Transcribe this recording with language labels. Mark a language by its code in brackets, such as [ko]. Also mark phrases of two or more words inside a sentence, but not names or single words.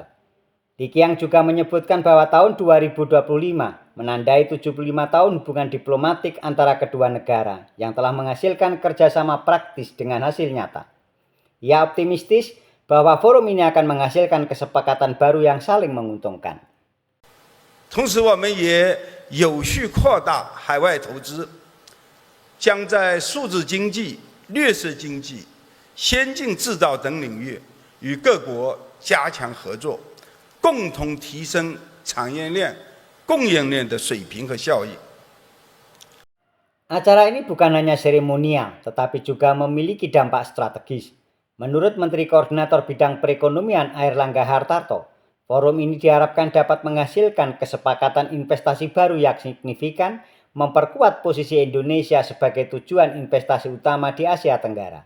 [id] Li Qiang juga menyebutkan bahwa tahun 2025 menandai 75 tahun hubungan diplomatik antara kedua negara yang telah menghasilkan kerjasama praktis dengan hasil nyata. Ia optimistis bahwa forum ini akan menghasilkan kesepakatan baru yang saling menguntungkan. [zh] 同时我们也有序扩大海外投资，将在数字经济、绿色经济、先进制造等领域与各国加强合作，共同提升产业链、供应链的水平和效益。 [id] Acara ini bukan hanya seremonial, tetapi juga memiliki dampak strategis. Menurut Menteri Koordinator Bidang Perekonomian Airlangga Hartarto, forum ini diharapkan dapat menghasilkan kesepakatan investasi baru yang signifikan, memperkuat posisi Indonesia sebagai tujuan investasi utama di Asia Tenggara.